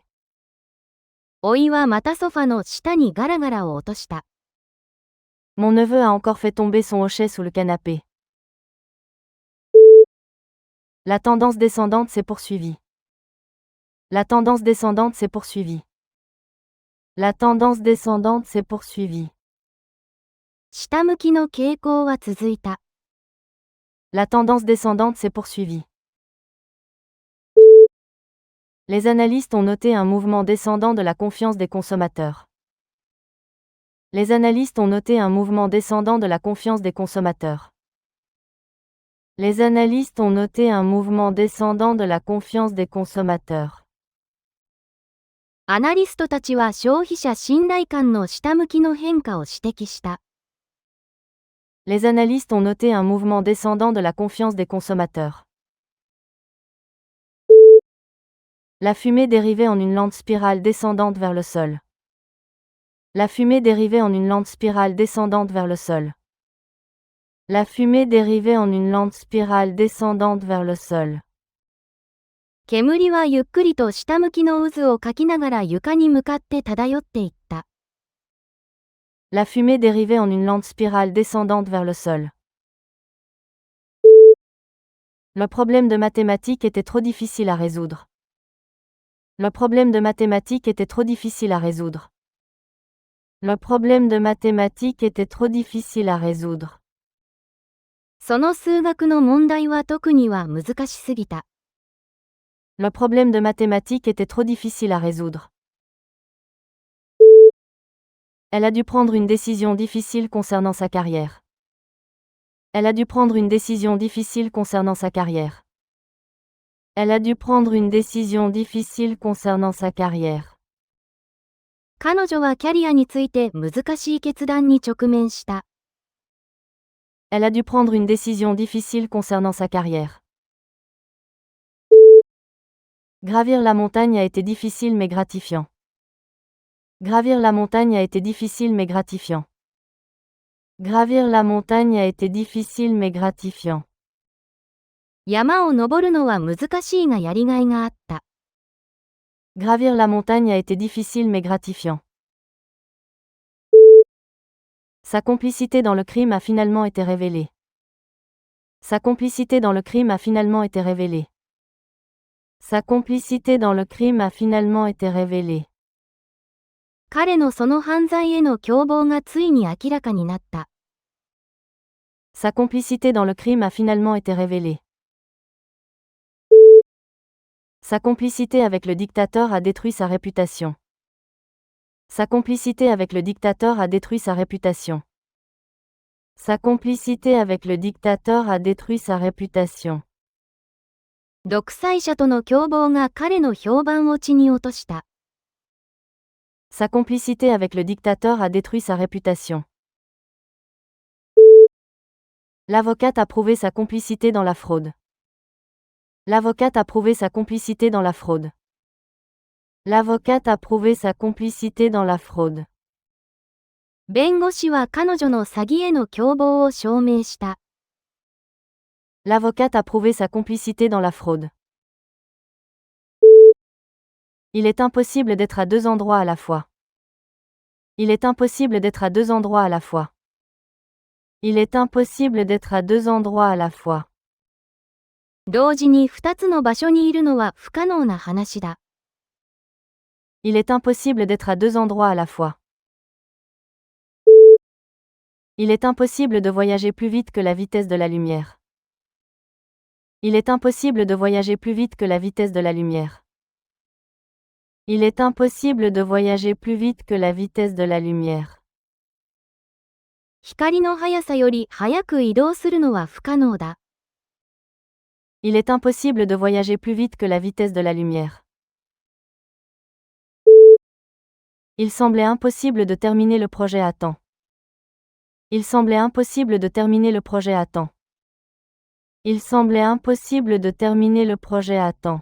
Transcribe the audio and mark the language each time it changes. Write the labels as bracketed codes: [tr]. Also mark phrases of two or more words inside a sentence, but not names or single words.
[ja] おいはまたソファの下にガラガラを落とした。 [fr] Mon neveu a encore fait tomber son hochet sous le canapé. La tendance descendante s'est poursuivie. La tendance descendante s'est poursuivie. La tendance descendante s'est poursuivie. [ja] 下向きの傾向は続いた。 [fr] La tendance descendante s'est poursuivie. Les analystes ont noté un mouvement descendant de la confiance des consommateurs. Les analystes ont noté un mouvement descendant de la confiance des consommateurs. Les analystes ont noté un mouvement descendant de la confiance des consommateurs. [ja] アナリストたちは消費者信頼感の下向きの変化を指摘した。 [fr] Les analystes ont noté un mouvement descendant de la confiance des consommateurs. La fumée dérivait en une lente spirale descendante vers le sol. La fumée dérivait en une lente spirale descendante vers le sol. La fumée dérivait en une lente spirale descendante vers le sol. [ja] 煙はゆっくりと下向きの渦をかきながら床に向かって漂っていった。 [fr] La fumée dérivait en une lente spirale descendante vers le sol. Le problème de mathématiques était trop difficile à résoudre. Le problème de mathématiques était trop difficile à résoudre. Le problème de mathématiques était trop difficile à résoudre. [ja] その数学の問題は特には難しすぎた。 [fr] Le problème de mathématiques était trop difficile à résoudre. Elle a dû prendre une décision difficile concernant sa carrière. Elle a dû prendre une décision difficile concernant sa carrière. Elle a dû prendre une décision difficile concernant sa carrière. [ja] 彼女はキャリアについて難しい決断に直面した。 [fr] Elle a dû prendre une décision difficile concernant sa carrière. Gravir la montagne a été difficile mais gratifiant. Gravir la montagne a été difficile mais gratifiant. Gravir la montagne a été difficile mais gratifiant. [ja] 山を登るのは難しいがやりがいがあった。 [fr] Gravir la montagne a été difficile mais gratifiant. Sa complicité dans le crime a finalement été révélée. Sa complicité dans le crime a finalement été révélée. Sa complicité dans le crime a finalement été révélée. [ja] 彼のその犯罪への共謀がついに明らかになった。 [fr] Sa complicité dans le crime a finalement été révélée. Sa complicité avec le dictateur a détruit sa réputation. Sa complicité avec le dictateur a détruit sa réputation. Sa complicité avec le dictateur a détruit sa réputation. [ja] 独裁者との共謀が彼の評判を地に落とした。 [fr] Sa complicité avec le dictateur a détruit sa réputation. L'avocate a prouvé sa complicité dans la fraude. L'avocate a prouvé sa complicité dans la fraude. L'avocate a prouvé sa complicité dans la fraude. [ja] 弁護士は彼女の詐欺への共謀を証明した。 [fr] L'avocate a prouvé sa complicité dans la fraude. Il est impossible d'être à deux endroits à la fois. Il est impossible d'être à deux endroits à la fois. Il est impossible d'être à deux endroits à la fois. [ja] 同時に2つの場所にいるのは不可能な話だ。 [fr] Il est impossible d'être à deux endroits à la fois. Il est impossible de voyager plus vite que la vitesse de la lumière. Il est impossible de voyager plus vite que la vitesse de la lumière. Il est impossible de voyager plus vite que la vitesse de la lumière. [ja] 光の速さより速く移動するのは不可能だ。 [fr] Il est impossible de voyager plus vite que la vitesse de la lumière. Il semblait impossible de terminer le projet à temps. Il semblait impossible de terminer le projet à temps. Il semblait impossible de terminer le projet à temps.